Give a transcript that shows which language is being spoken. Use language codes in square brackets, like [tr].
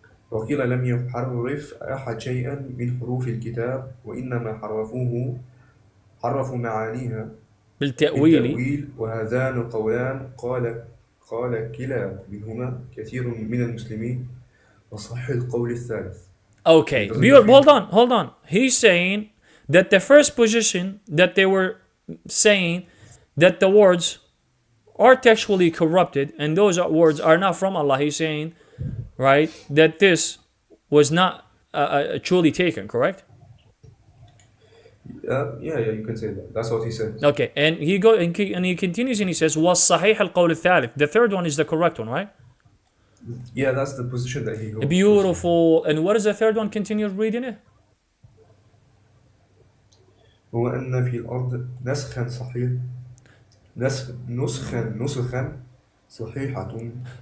[ar] وقيل لم يحرف أحد شيئا من حروف الكتاب وإنما حرفوا معانيها بالتأويل. وهذان قولان قال كلا منهما كثير من المسلمين وصح القول الثالث. [en] Okay, hold on. He's saying that the first position that they were saying that the words are textually corrupted and those words are not from Allah. He's saying, right, that this was not truly taken, correct? Yeah, you can say that. That's what he said. Okay, and he continues and he says, [ar] وَالصَّحِيحَ الْقَوْلِ الثَّالِث. [en] The third one is the correct one, right? Yeah, that's the position that he holds. Beautiful. And what is the third one? Continue reading it. [ar] هو أن في الأرض نسخا صحيح نسخا صحيحة.